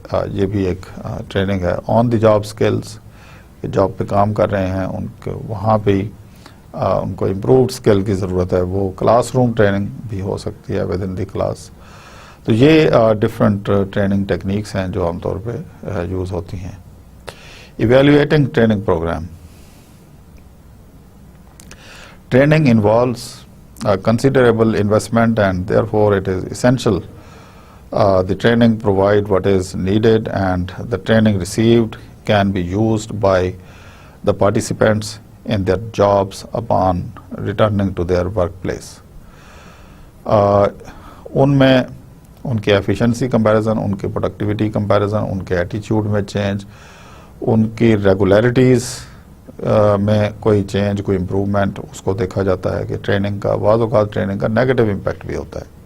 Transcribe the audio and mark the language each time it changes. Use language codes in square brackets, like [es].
[ur] یہ بھی ایک ٹریننگ ہے. آن دی جاب اسکلز, جاب پہ کام کر رہے ہیں ان کے وہاں پہ ان کو امپرووڈ اسکل کی ضرورت ہے, وہ کلاس روم ٹریننگ بھی ہو سکتی ہے [en] With in the class. [ur] تو یہ ڈفرینٹ ٹریننگ ٹیکنیکس ہیں جو عام طور پہ یوز ہوتی ہیں. [en] Evaluating training programme, training involves considerable investment and therefore it is essential the training provide what is needed and the training received can be used by the participants in their jobs upon returning to their workplace. [ur] ان میں ان کے efficiency comparison, ان کے productivity comparison, ان کے ایٹیچیوڈ میں change, ان کی regularities میں کوئی change, کوئی improvement, اس کو دیکھا جاتا ہے کہ ٹریننگ کا بعض اوقات ٹریننگ کا نیگیٹو امپیکٹ بھی ہوتا ہے.